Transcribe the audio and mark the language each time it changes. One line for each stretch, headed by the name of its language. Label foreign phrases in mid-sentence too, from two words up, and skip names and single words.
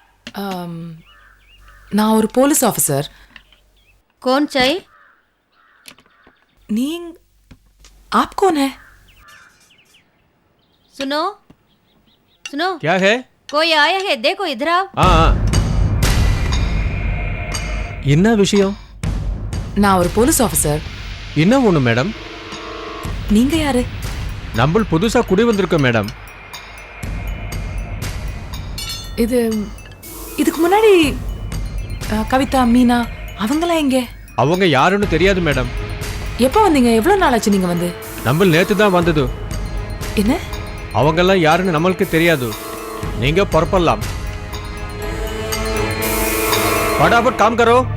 Tamil: நான் ஒரு போலீஸ் ஆஃபீஸர்.
Hindi: कौन चाहिए? நீங்க आप कौन है? सुनो सुनो। क्या है? कोई आया है, देखो इधर आओ।
Tamil: हाँ என்ன விஷயம்? நான் ஒரு போலீஸ் ஆஃபீஸர். என்ன ஒண்ணு மேடம்? நீங்க யாரு? நம்ம புதுசா குடி வந்திருக்கோம் மேடம். இதுக்கு முன்னாடி கவிதா, மீனா அவங்களாம் எங்க? அவங்க யாருன்னு தெரியாது மேடம். எப்போ வந்தீங்க? எவ்வளவு நாள் ஆச்சு நீங்க வந்து? நம்ம நேத்து தான் வந்தது. என்ன? அவங்கெல்லாம் யாருன்னு நம்மளுக்கு தெரியாது. நீங்க புறப்படலாம்.
Hindi: फटाफट काम करो.